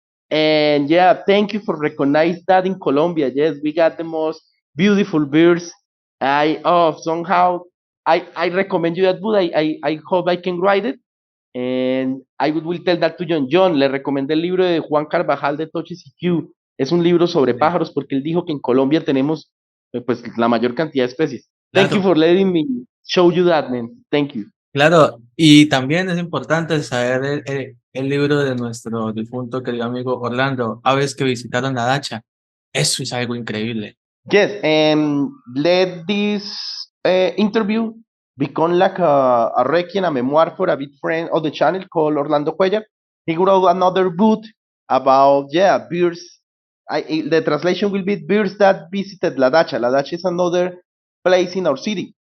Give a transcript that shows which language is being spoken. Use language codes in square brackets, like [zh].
[en] And yeah, thank you for recognize that in Colombia. Yes, we got the most beautiful birds. Somehow I recommend you that book. I hope I can write it. And I will tell that to Jhon. [es] Jhon, le recomendé el libro de Juan Carvajal de Toches y Q. Es un libro sobre pájaros porque él dijo que en Colombia tenemos pues la mayor cantidad de especies. [en] Thank you [es] Claro. [en] for letting me show you that, man. Thank you. [es] Claro, y también es importante saber el libro de nuestro difunto querido amigo Orlando, Aves que visitaron la dacha. Eso es algo increíble. [en] Yes, and let this interview become like a requiem, a memoir for a big friend of the channel called Orlando Cuellar. He wrote another book about, birds. The translation will be birds that visited La Dacha. La Dacha is another place in our city.